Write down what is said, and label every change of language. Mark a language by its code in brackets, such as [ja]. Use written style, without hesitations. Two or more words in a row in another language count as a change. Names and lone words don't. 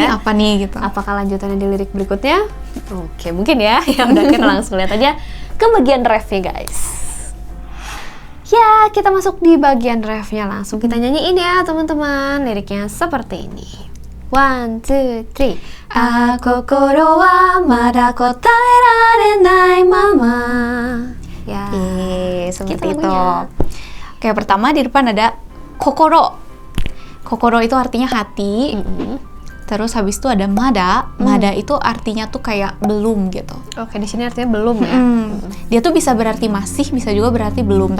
[id] ya? apa nih gitu. Apakah lanjutannya di lirik berikutnya? Oke, mungkin ya. Ya udah, kita langsung lihat aja ke bagian refnya guys. Ya, kita masuk di bagian refnya, langsung kita nyanyiin ya teman-teman. Liriknya seperti ini. 1, 2, 3. [ja] 心はまだ答えられないまま. [id] Ya, Seperti gitu itu. lagunya. Oke, pertama di depan ada kokoro. Kokoro itu artinya hati. Terus habis itu ada mada. Mada itu artinya tuh kayak belum gitu. Oke, di sini artinya belum ya. Dia tuh bisa berarti masih, bisa juga berarti belum.